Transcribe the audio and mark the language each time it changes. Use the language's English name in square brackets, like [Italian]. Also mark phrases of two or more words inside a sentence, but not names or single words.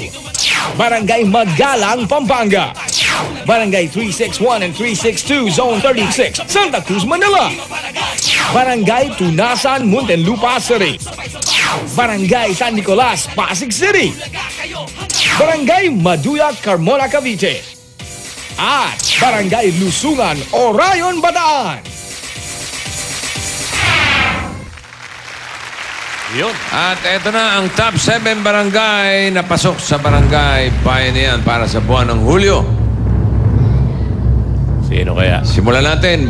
[Filipino] Barangay Magalang, Pampanga. Barangay 361 and 362, Zone 36, Santa Cruz, Manila. Barangay Tunasan, Muntinlupa City. Barangay San Nicolas, Pasig City. Barangay Maduya, Carmona, Cavite. At Barangay Lusungan, Orayon, Bataan. Yun. At eto na ang top 7 barangay na pasok sa Barangay Bayanihan para sa buwan ng Hulyo. Sino kaya? Simulan natin.